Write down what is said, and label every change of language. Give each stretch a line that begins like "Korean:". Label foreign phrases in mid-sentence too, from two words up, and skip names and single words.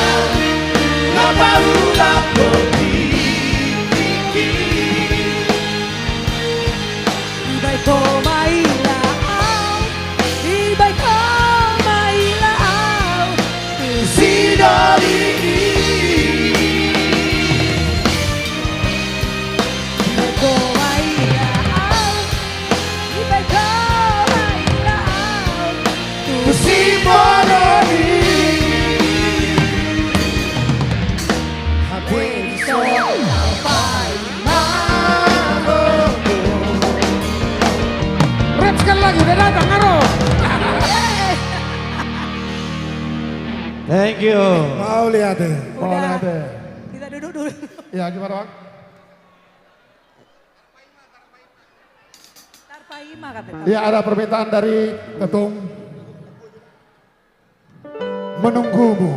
Batak Toba: Napaula Potiki Ibai Komailau Ibai Komailau Sidoni Ibai Komailau Ibai Komailau Simboloni
Indonesian: Rap sekali lagi, udah datang Aro.
English: Thank you.
Indonesian: Mau lihat deh, mau Udah. lihat deh. Kita duduk dulu. Ya gimana Bang? Tarpaima katanya. Ya ada permintaan dari Ketum. Menunggumu.